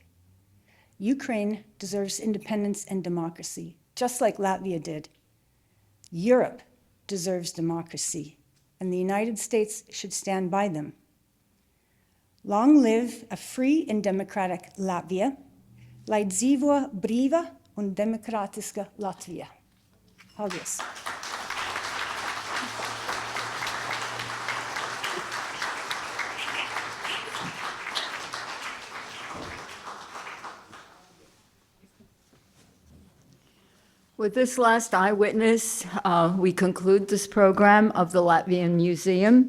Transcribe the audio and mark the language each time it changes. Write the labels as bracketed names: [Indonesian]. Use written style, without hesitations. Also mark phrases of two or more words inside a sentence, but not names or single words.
[English] Ukraine deserves independence and democracy, just like Latvia did. Europe deserves democracy, and the United States should stand by them. Long live a free and democratic Latvia, [Latvian] lai dzīvo brīva un demokrātiska Latvija. Paldies. [English] With this last eyewitness, we conclude this program of the Latvian Museum.